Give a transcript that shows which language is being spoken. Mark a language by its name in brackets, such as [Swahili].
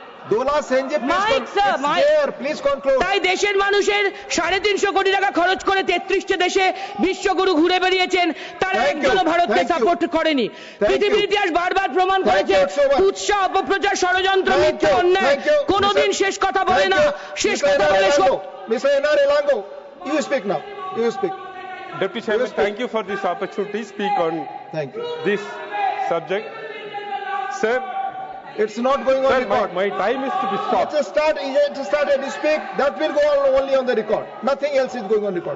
[English] Dola Senji, please conclude. [Bangla] তাই দেশের মানুষের 350 কোটি টাকা খরচ করে 33টে দেশে বিশ্বগুরু ঘুরে বেরিয়েছেন, তারা একজনও ভারতকে সাপোর্ট করেনি। পৃথিবীর ইতিহাস বারবার প্রমাণ করেছে উৎসাহ, অপপ্রচার, ষড়যন্ত্র, মিথ্যা, অন্যায় কোনোদিন শেষ কথা বলে না। শেষ কথা বলে [English] Mr. NR Ilango, you speak now. You speak. Deputy Chairman, thank you for this opportunity to speak on this subject. Sir, it's not going on record. My time is to be stopped. It's start and speak. That will go on only on the record. Nothing else is going on record.